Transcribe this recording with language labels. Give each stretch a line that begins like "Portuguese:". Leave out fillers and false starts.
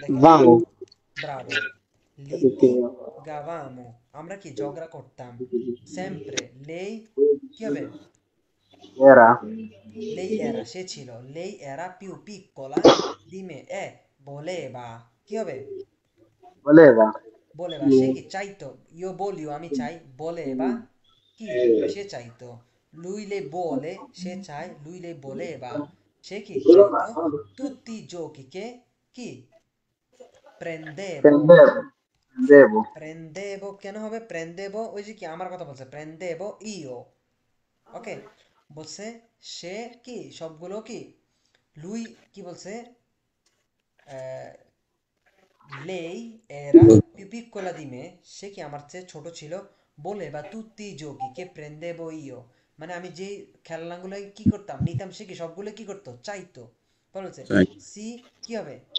Bangla: দেখেন Bravo
Italian: litigavamo
Bangla: আমরা কি ঝগড়া করতাম
Italian: sempre lei
Bangla: কি হবে
Italian: era, lei era
Bangla: সে ছিল
Italian: lei era più piccola di me e voleva
Bangla: কি হবে
Italian: voleva, voleva
Bangla: সে কি চাইতো
Italian: io voglio
Bangla: আমি চাই
Italian: voleva কি সে চাইতো lui le vuole সে চায় lui le voleva সে কি চাইতো tutti i giochi che কি prendevo prendevo,
Bangla: prendevo কেন হবে prendevo ওই যে কি আমার কথা বলছে prendevo io ওকে বলছে সে কি সবগুলো কি lui কি বলছে আহ,
Italian: lei era più piccola di me
Bangla: সে কি আমার চেয়ে ছোট ছিল
Italian: voleva tutti i giochi che prendevo io
Bangla: মানে আমি যে খেলনাগুলো কি করতাম নিতাম সে কি সবগুলো কি করতো চাইতো পরে বলছে সি কি হবে